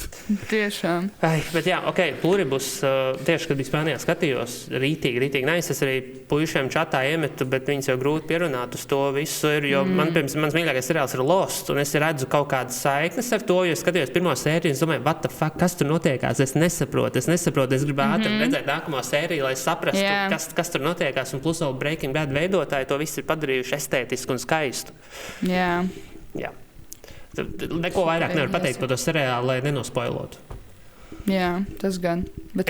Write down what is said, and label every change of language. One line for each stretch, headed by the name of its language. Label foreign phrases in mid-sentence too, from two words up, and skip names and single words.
Latvian: Tiešām. Ai, bet jā, Pluribus, tieši, kad biju Spānijā skatījos, rītīgi nice. Es arī puišiem čatā iemetu, bet viņus jau grūti pierunāt uz to visu. Jo mans mīļākais seriāls ir Lost, un es redzu kaut kādas saiknes ar to, jo es skatījos pirmo sēriju, un es domāju,
English: what the fuck,
Latvian: kas tur notiekās? Es nesaprotu, es gribu ātri redzēt nākamo sēriju, lai saprastu, kas tur notiekās, un plus vēl Breaking Bad veidotāji to visu ir padarījuši estētisku un skaistu. Jā. Jā. Neko vairāk nevar pateikt par to seriālu, lai nenospoilotu. Jā, tas gan. Bet